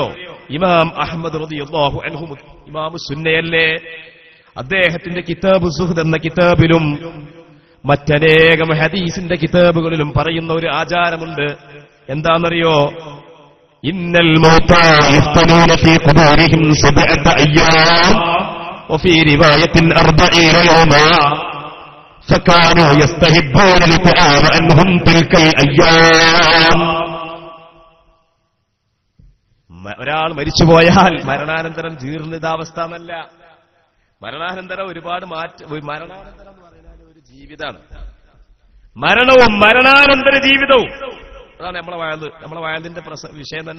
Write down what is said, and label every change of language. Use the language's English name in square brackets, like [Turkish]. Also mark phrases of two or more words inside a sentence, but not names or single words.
[Malayalam] ഇമാം അഹ്മദ് [Arabic] رضي الله عنه [Malayalam] ഇമാമു സുന്നയല്ലേ, അദ്ദേഹത്തിന്റെ കിതാബ് സുഹ്ദ് എന്ന കിതാബിലും മറ്റനേകം ഹദീസിന്റെ കിതാബുകളിലും പറയുന്ന ഒരു ആചാരമുണ്ട്. എന്താണെന്നറിയോ? [Arabic] إن الموتى يفتنون في قبورهم 7 أيام وفي رواية 40 يوما فكانوا يستحبون القيام عنهم تلك الايام. [Malayalam] ഒരാൾ മരിച്ചുപോയാൽ മരണാനന്തരം ജീർണിതാവസ്ഥ എന്നല്ല, മരണാനന്തരം ഒരുപാട് മരണാനന്തരം എന്ന് പറഞ്ഞാൽ ഒരു ജീവിതമാണ്. മരണവും മരണാനന്തര ജീവിതവും അതാണ് നമ്മളെ വയലിന്റെ വിഷയം തന്നെ.